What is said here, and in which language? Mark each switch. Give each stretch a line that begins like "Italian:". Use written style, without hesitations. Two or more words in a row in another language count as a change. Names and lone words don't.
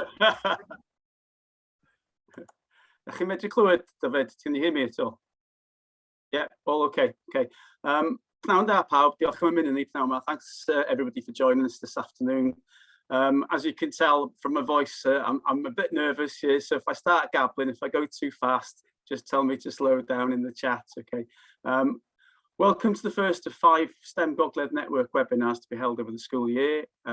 Welsh: Ydych chi'n medru clywed, David?
English: Can you hear me at all? Yeah, all okay. Okay.
Welsh: Pnawn da pawb, diolch am ymuno ni pnawn ma.
English: Thanks everybody for joining us this afternoon. As you can tell from my voice, I'm a bit nervous here, so if I start gabbling, if I go too fast, just tell me to slow down in the chat, okay? Welcome to the first of 5 STEM Gogledd Network webinars to be held over the school year.